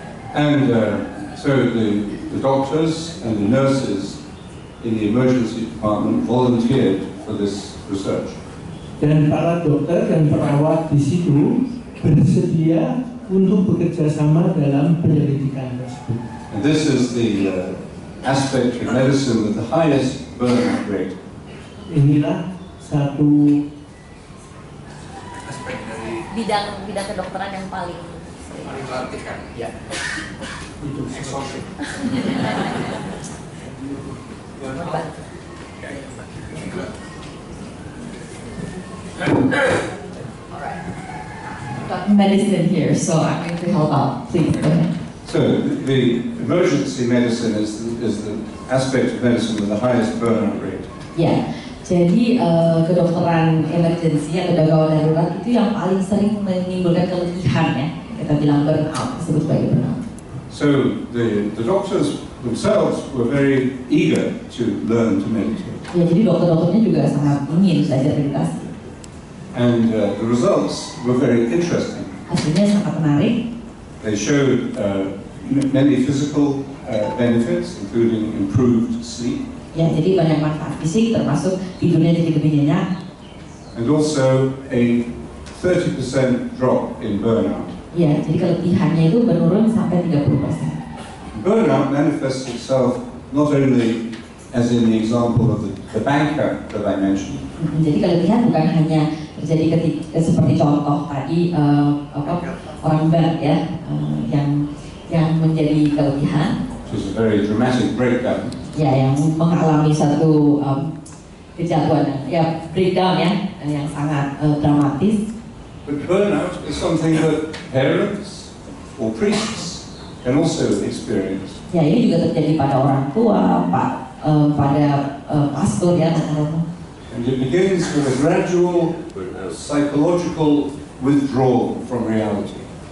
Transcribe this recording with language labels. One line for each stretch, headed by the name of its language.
English: And so the doctors and the nurses in the emergency department volunteered for this research.
Indonesian: Dan para dokter dan perawat di situ bersedia untuk bekerja sama dalam penyelidikan tersebut.
English: And this is the aspect of medicine with the highest burnout rate.
Indonesian: Inilah satu Bidang kedokteran yang paling dilatihkan. ya itu
English: Exhaustion. Medicine here, so I'm going to help out. Please go ahead. So the emergency medicine is the aspect of medicine with the highest burnout rate.
Indonesian: Ya, jadi kedokteran emergency atau gawat darurat itu yang paling sering menimbulkan keletihan ya. Kita bilang burnout, disebut sebagai burnout.
English: So the doctors themselves were very eager to learn to meditate.
Indonesian: Ya, jadi dokter-dokternya juga sangat ingin belajar meditasi.
English: And the results were very interesting.
Indonesian: Hasilnya sangat menarik.
English: They showed many physical benefits, including improved sleep.
Indonesian: Ya, jadi banyak manfaat fisik, termasuk tidurnya jadi lebih nyenyak.
English: And also a 30% drop in burnout.
Indonesian: Ya, jadi keletihannya itu menurun sampai 30%.
English: Burnout manifests itself not only as in the example of the banker that I mentioned.
Indonesian: Jadi keletihan bukan hanya terjadi ketika seperti contoh tadi orang bank ya yang menjadi keletihan.
English: Which is a very dramatic breakdown.
Indonesian: Ya, yang mengalami satu kejatuhan ya, breakdown ya, yang sangat dramatis.
English: But burnout is something that parents or priests can also experience.
Indonesian: Ya, ini juga terjadi pada orang tua, pada pastor ya.
English: And it begins with a gradual psychological withdrawal from reality.